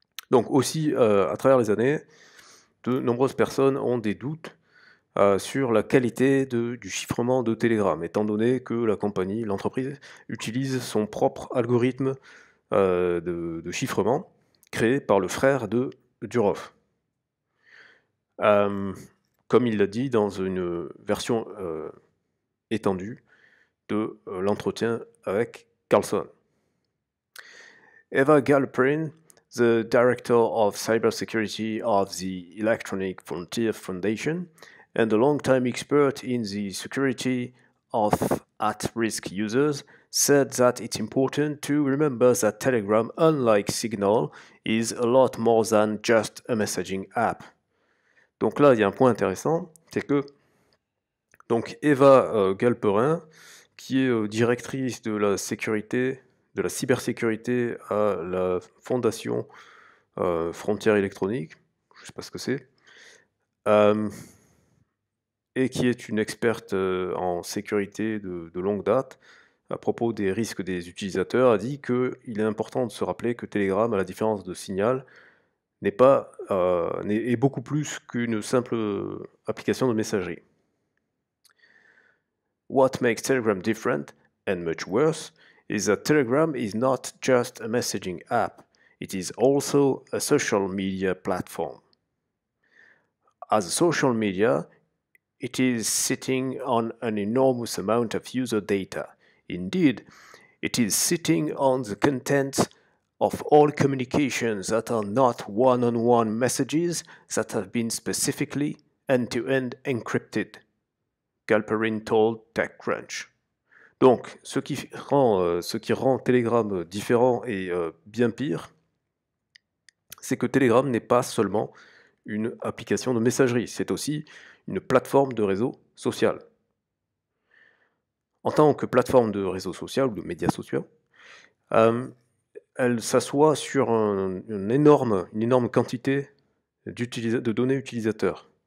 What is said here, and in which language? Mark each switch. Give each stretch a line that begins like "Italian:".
French: Donc aussi, à travers les années, de nombreuses personnes ont des doutes sur la qualité du chiffrement de Telegram, étant donné que la compagnie, l'entreprise, utilise son propre algorithme de chiffrement créé par le frère de Durov. Comme il l'a dit dans une version étendue de l'entretien avec Carlson.
English: Eva Galperin, the Director of Cybersecurity of the Electronic Frontier Foundation, and a long-time expert in the security of at-risk users, said that it's important to remember that Telegram, unlike Signal, is a lot more than just a messaging app.
French: Donc là, il y a un point intéressant, c'est que donc Eva Galperin, qui est directrice de la sécurité, de la cybersécurité à la Fondation Frontières électroniques, je ne sais pas ce que c'est, et qui est une experte en sécurité de longue date, à propos des risques des utilisateurs, a dit qu'il est important de se rappeler que Telegram, à la différence de Signal, est beaucoup plus qu'une simple application de messagerie.
English: What makes Telegram different, and much worse, is that Telegram is not just a messaging app, it is also a social media platform. As a social media, it is sitting on an enormous amount of user data. Indeed, it is sitting on the content of all communications that are not one-on-one messages that have been specifically end-to-end encrypted. Galperin told TechCrunch.
French: Donc, ce qui rend Telegram différent et bien pire, c'est que Telegram n'est pas seulement une application de messagerie, c'est aussi une plateforme de réseau social. En tant que plateforme de réseau social ou de médias sociaux, elle s'assoit sur une énorme quantité de données utilisateurs.